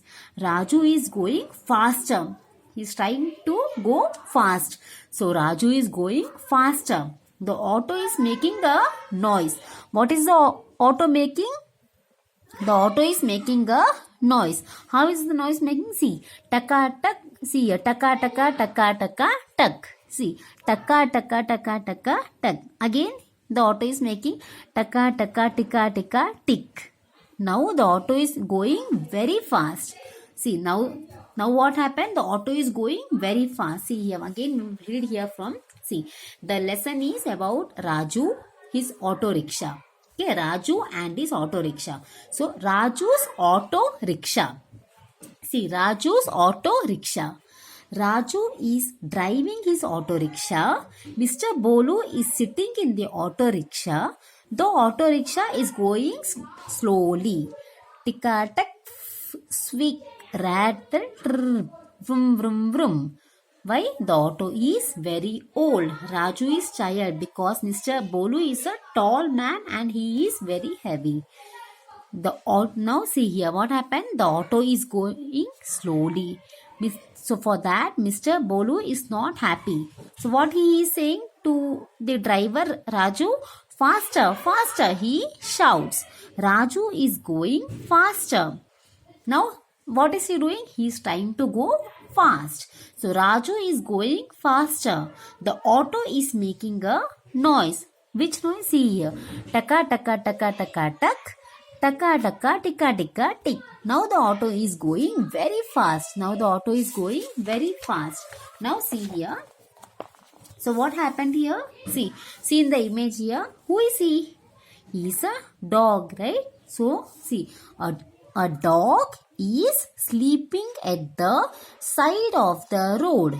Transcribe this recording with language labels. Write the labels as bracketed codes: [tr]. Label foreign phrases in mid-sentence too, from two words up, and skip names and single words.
[en] Raju is going faster. He is trying to go fast. So Raju is going faster. The auto is making a noise. What is the auto making? The auto is making a noise. How is the noise making? See, taka tak. See here, taka taka taka taka tak. See, taka taka taka taka tak. Again, the auto is making taka taka tika tika tick. Now the auto is going very fast. See, now what happened? The auto is going very fast. See here, again read here from. See, the lesson is about Raju, his auto rickshaw. Okay, Raju and his auto rickshaw. So, Raju's auto rickshaw. See, Raju's auto rickshaw. Raju is driving his auto rickshaw. Mr. Bolu is sitting in the auto rickshaw. The auto rickshaw is going slowly. Tika tak, swick, rattle, vroom vroom vroom. Why? The auto is very old. Raju is tired because Mr. Bolu is a tall man and he is very heavy. Now see here what happened. The auto is going slowly. So for that, Mr. Bolu is not happy. So what he is saying to the driver Raju? Faster, he shouts. Raju is going faster. Now what is he doing? He is trying to go fast. So Raju is going faster. The auto is making a noise. Which noise? See here. Taka taka taka taka tak. Taka taka tika tika tick. Now the auto is going very fast. Now the auto is going very fast. Now see here. So what happened here? See in the image here. Who is he? He is a dog, right? So see, a dog is sleeping at the side of the road.